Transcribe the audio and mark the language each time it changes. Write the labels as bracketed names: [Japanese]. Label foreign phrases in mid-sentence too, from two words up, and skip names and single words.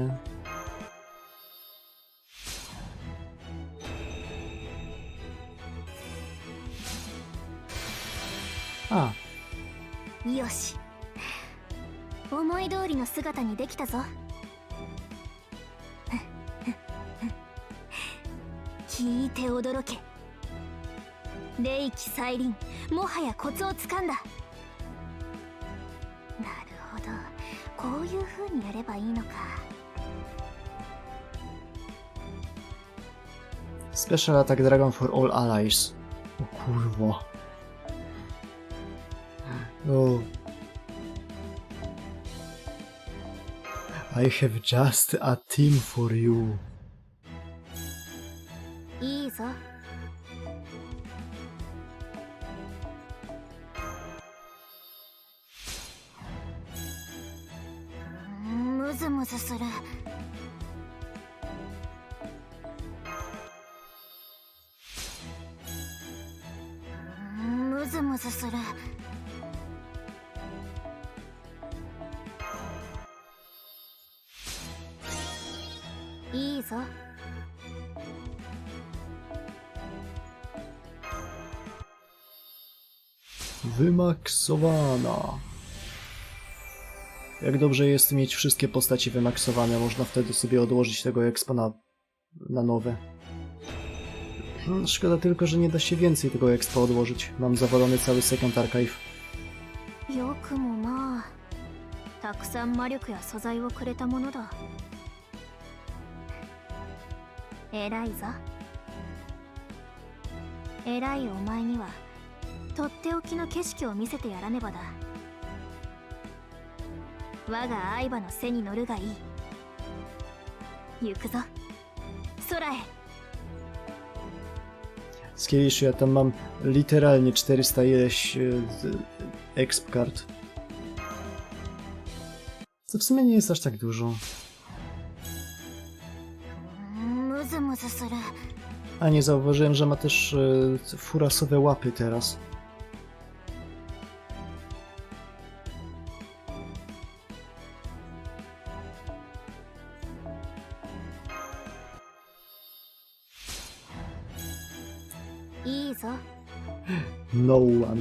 [Japanese] A. よし、思い通りの姿にできたぞ。聞いて驚け。霊気再臨、もはやコツをつかんだ。なるほど、こういう風にやればいいのか。 [English] Special Attack Dragon for all allies. [Polish] O kurwa. Oh. [English] I have just a team for you. [Japanese] いいぞ。ムズムズする。ムズムズする。いいぞ。 [Polish] Wymaksowana. Jak dobrze jest mieć wszystkie postacie wymaksowane, można wtedy sobie odłożyć tego expa na nowe. Szkoda tylko, że nie da się więcej tego expa odłożyć. Mam zawalony cały [English] second archive. [Japanese] よくもまあたくさん魔力や素材をくれたものだ。偉いぞ。偉いお前にはとっておきの景色を見せてやらねばだ。我が愛馬の背に乗るがいい。行くぞ空へ。 [Polish] Z Kieliszu ja tam mam literalnie 400 ileś exp kart. Co w sumie nie jest aż tak dużo. [Japanese] ムズムズする。 [Polish] A nie zauważyłem, że ma też furasowe łapy teraz. [English] No one.